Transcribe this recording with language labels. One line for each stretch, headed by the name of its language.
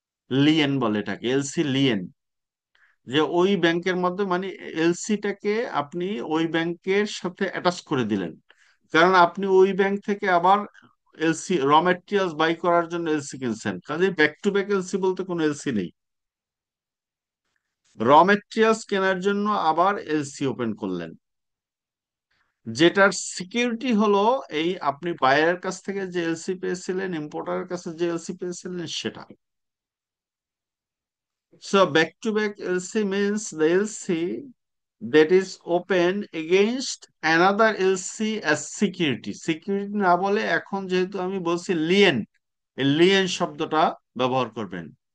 Bangla: Leyen বলে এটাকে, LC Leyen. যে ওই ব্যাংকের মধ্যে মানে এলসিটাকে আপনি ওই ব্যাংকের সাথে অ্যাটাচ করে দিলেন, কারণ আপনি ওই ব্যাংক থেকে আবার এলসি র মেটেরিয়ালস বাই করার জন্য এলসি কিনছেন, কাজে ব্যাক টু ব্যাক এলসি বলতে কোনো এলসি নেই। র মেটেরিয়ালস কেনার জন্য আবার এলসি ওপেন করলেন, যেটার সিকিউরিটি হলো এই আপনি বায়ারের কাছ থেকে যে এলসি পেয়েছিলেন, ইম্পোর্টারের কাছে যে এলসি পেয়েছিলেন সেটা।
English: So back to back LC means the LC that is open against another LC as security.
Bangla: Security না বলে এখন যেহেতু আমি বলছি লিয়েন, লিয়েন শব্দটা ব্যবহার করবেন।